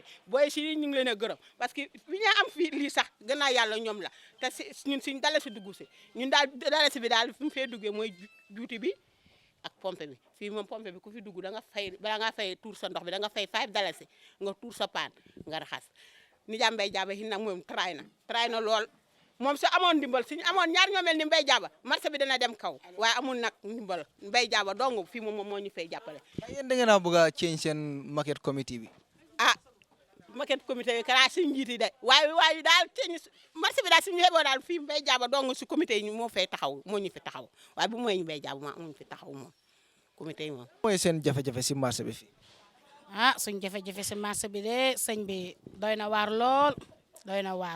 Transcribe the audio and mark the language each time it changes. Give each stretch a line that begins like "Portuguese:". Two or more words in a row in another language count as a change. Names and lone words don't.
Wolof: booy si ñu ngi leen a gërëm
French: parce que
Wolof: fi ñu am fii lii sax gannaaw yàlla ñoom la te si ñun suñ dala si dugg si ñun daal dala si bi daal fi mu fee duggee mooy juuti bi ak pompe bi fii moom pompe bi ku fi dugg da nga fay bala ngaa fay tuur sa ndox bi da nga fay 5 dalasi nga tuur sa paan nga raxas ni jaa mbay jaaba hin nag moom tray na lool moom su amoon ndimbal suñu amoon ñaar ñoo mel ni mbay jaaba marché bi dana dem kaw waaye amul nag ndimbal mbay jaaba dong fii moom moo ñu fay jàppale. yéen da ngeen a bëgg a change seen
English: market committee
Wolof: bi. ah market comité bi kanaa suñu njiit yi de waaye daal change marché bi daal suñu yeboo daal fii mbay jaaba dong si comité yi moo fay taxaw moo ñu fi taxaw waaye bu mooy ñu mbay jaaba moo ñu fi taxaw moom comité yi moom. mooy seen jafe-jafe si marché bi fii. ah suñ jafe-jafe si marché bi de sëñ bi doy na waar lool doy na waar.